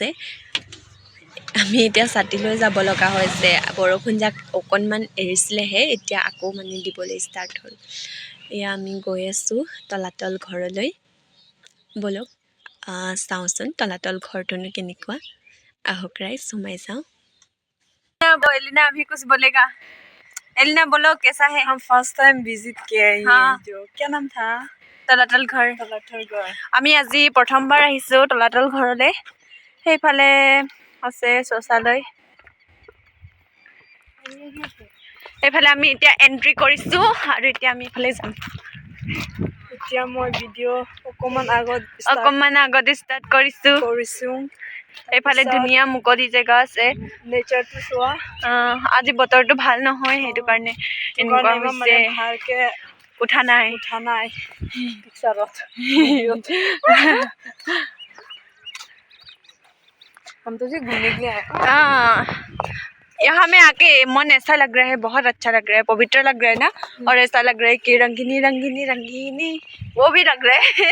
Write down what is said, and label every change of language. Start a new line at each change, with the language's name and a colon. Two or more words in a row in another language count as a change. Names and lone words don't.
Assamese: আমি এতিয়া ছাতি লৈ যাব লগা হৈছে, বৰষুণ যাক অকণমান এৰিছিলেহে, এতিয়া আকৌ মানে দিবলৈ ষ্টাৰ্ট হ'ল। এয়া আমি গৈ আছোঁ তলাতল ঘৰলৈ। ব'লক চাওঁচোন তলাতল ঘৰটোনো কেনেকুৱা। আহক ৰাইজ, সোমাই যাওঁ।
Hindi: एलिना अभी कुछ बोलेगा। एलिना बोलो कैसा है? हम फर्स्ट टाइम विजिट किए हैं हाँ। जो क्या नाम था?
Assamese: তলাতল ঘৰ।
Hindi: तलाठर गढ़।
Assamese: আমি আজি প্ৰথমবাৰ আহিছোঁ তলাতল ঘৰলৈ। সেইফালে আছে শৌচালয়। এইফালে আমি এতিয়া এণ্ট্ৰি কৰিছোঁ, আৰু এতিয়া আমি এইফালে যাম। এতিয়া মই ভিডিঅ' অকমান আগত ষ্টাৰ্ট কৰিছোঁ। এইফালে ধুনীয়া মুকলি জেগা আছে। নেচাৰটো চোৱা। আজি বতৰটো ভাল নহয়, সেইটো কাৰণে এনেকুৱা হৈছে। ভালকে উঠা নাই
Hindi: পিকচাৰত। हम तो जी घूमने के लिए आए। यहाँ में आके मन ऐसा लग रहा है, बहुत अच्छा लग रहा है, पवित्र लग रहा है ना। और ऐसा लग रहा है कि रंगीनी रंगीनी रंगीनी वो भी लग रहा है।